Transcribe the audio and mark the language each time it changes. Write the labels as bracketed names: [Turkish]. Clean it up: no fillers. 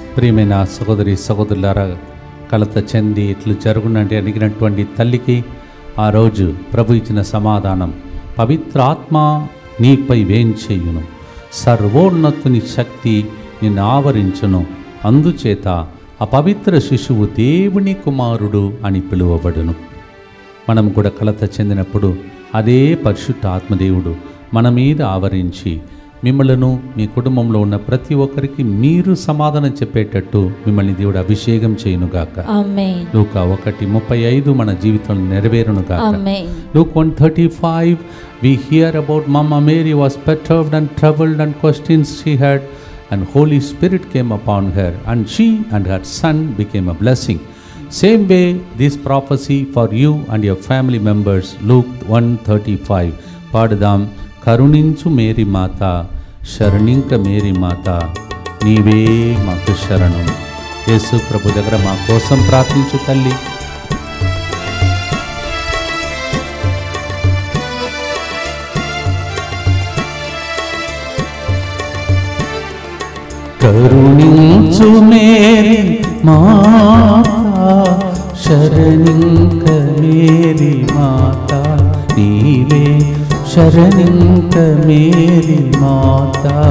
[Telugu] ప్రియమైన సహోదరి సహోదరులారా, కలత చెంది ఇట్లు జరుగునంటే అడిగినటువంటి తల్లికి ఆ రోజు ప్రభు ఇచ్చిన సమాధానం, పవిత్రాత్మ నీపై వేంచేయును, సర్వోన్నతుని శక్తి నిన్ను ఆవరించును, అందుచేత అపవిత్ర శిశువు దేవుని కుమారుడు అని పిలువబడును. మనం కూడా కలత చెందినప్పుడు అదే పరిశుద్ధ ఆత్మదేవుడు మన మీద ఆవరించి మిమ్మలను మీ కుటుంబంలో ఉన్న ప్రతి ఒక్కరికి మీరు సమాధానం చెప్పేటట్టు మిమ్మల్ని దేవుడు అభిషేకం చేయునుగాక. ఆమేన్. లూకా 1:35 మన జీవితంలో నెరవేరునుగాక. ఆమేన్. [English] Luke 1:35 we hear about Mama Mary was perturbed and troubled and questions she had, and Holy Spirit came upon her, and she and her son became a blessing. Same way this prophecy for you and your family members. Luke 1:35 [Telugu] పాడుదాం. కరుణించు Mary మాత, శరణింక Mary మాత, నీవే మాకు శరణం. యేసు ప్రభు దగ్గర మా కోసం ప్రార్థించు తల్లి. కరుణించు మేరీ మాత, శరణింక మేరీ మాత, నీవే శరణింక మేరీ మాత.